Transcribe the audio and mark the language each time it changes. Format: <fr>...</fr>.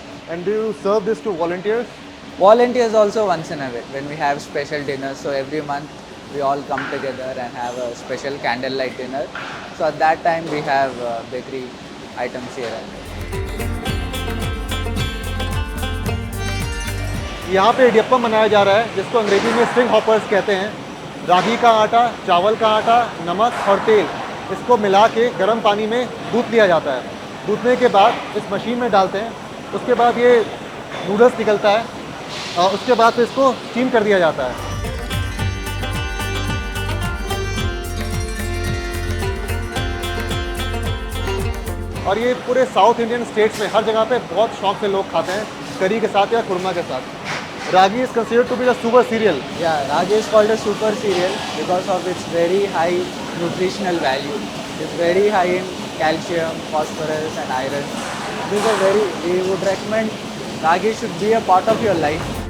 <en>And do you serve this to volunteers? Volunteers also once in a way when we have special dinners. So every month we all come together and have a special candlelight dinner. So at that time we have bakery items here and there.</en> <hi>यहाँ पे इडियप्पम बनाया जा रहा है जिसको अंग्रेजी में string hoppers कहते हैं। रागी का आटा, चावल का आटा, नमक और तेल इसको मिला के गर्म पानी में गूँथ लिया जाता है। गूँथने के बाद इस मशीन में डालते हैं, उसके बाद ये नूडल्स निकलता है और उसके बाद फिर इसको स्टीम कर दिया जाता है। और ये पूरे साउथ इंडियन स्टेट्स में हर जगह पे बहुत शौक से लोग खाते हैं, करी के साथ या खुरमा के साथ।</hi> <en>Ragi is considered to be the super cereal. Yeah, ragi is called a super cereal because of its very high nutritional value. It's very high in calcium, phosphorus and iron. We would recommend ragi should be a part of your life.</en>